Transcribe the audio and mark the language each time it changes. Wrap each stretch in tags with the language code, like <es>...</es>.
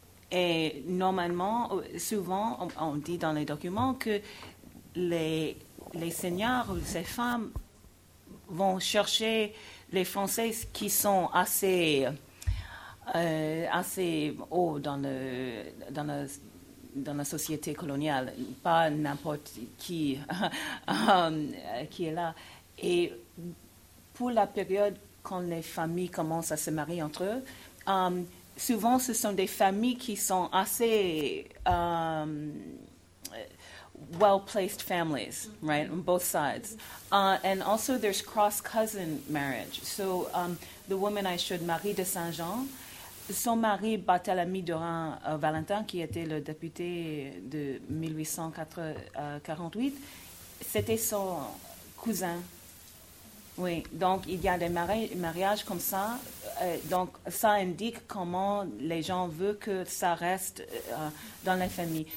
<fr>Et normalement, souvent, on dit dans les documents que les seigneurs ou ces femmes vont chercher les Français qui sont assez haut dans la société coloniale, pas n'importe qui qui est là. Et pour la période quand les familles commencent à se marier entre eux, souvent ce sont des familles qui sont assez</fr> <en>well-placed families, right, on both sides. And also there's cross-cousin marriage. So the woman I showed, Marie de Saint-Jean,</en> <fr>son mari, Barthélemy Durand Valentin, qui était le député de 1848, c'était son cousin. Oui, donc il y a des mariages comme ça. Donc ça indique comment les gens veulent que ça reste dans la famille.</fr>